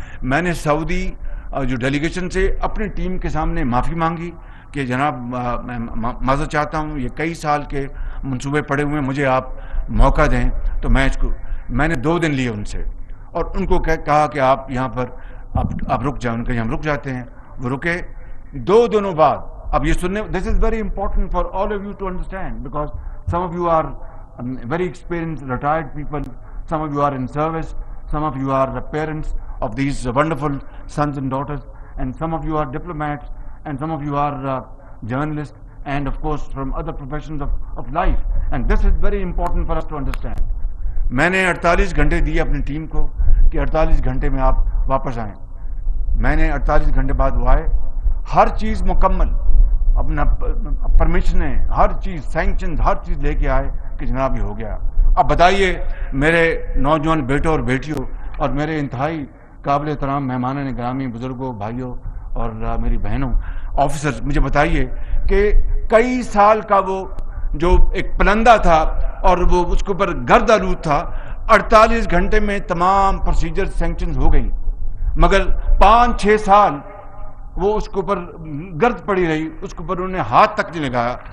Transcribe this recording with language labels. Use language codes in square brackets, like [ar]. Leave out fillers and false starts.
[ur] میں نے سعودی جو ڈیلیگیشن سے اپنی ٹیم کے سامنے معافی مانگی کہ جناب میں معذرت چاہتا ہوں, یہ کئی سال کے منصوبے پڑے ہوئے ہیں, مجھے آپ موقع دیں. تو میں نے 2 دن لیے ان سے اور ان کو کہا کہ آپ یہاں پر آپ رک جائیں. ان کے ہم رک جاتے ہیں, وہ رکے. 2 دنوں بعد, اب یہ سننے, [en] This is very important for all of you to understand because some of you are very experienced retired people, some of you are in service, some of you are parents of these wonderful sons and daughters, and some of you are diplomats, and some of you are journalists, and of course from other professions of life, and this is very important for us to understand. [ur] میں نے 48 گھنٹے دیے اپنی team کو کہ 48 گھنٹے میں آپ واپس آئیں. میں نے 48 گھنٹے بعد وہ آئے, ہر چیز مکمل, اپنا پرمیشنیں, ہر چیز, سینکشن, ہر چیز لے کے آئے کہ جناب یہ ہو گیا. اب بتائیے میرے نوجوان بیٹوں اور بیٹیوں اور میرے انتہائی قابل احترام مہمانان گرامی, بزرگوں, بھائیوں اور میری بہنوں, آفیسرز, مجھے بتائیے کہ کئی سال کا وہ جو ایک پلندہ تھا اور وہ اس کے اوپر گرد آلود تھا, 48 گھنٹے میں تمام پروسیجر سینکشنز ہو گئی, مگر 5-6 سال وہ اس کے اوپر گرد پڑی رہی, اس کے اوپر انہوں نے ہاتھ تک نہیں لگایا.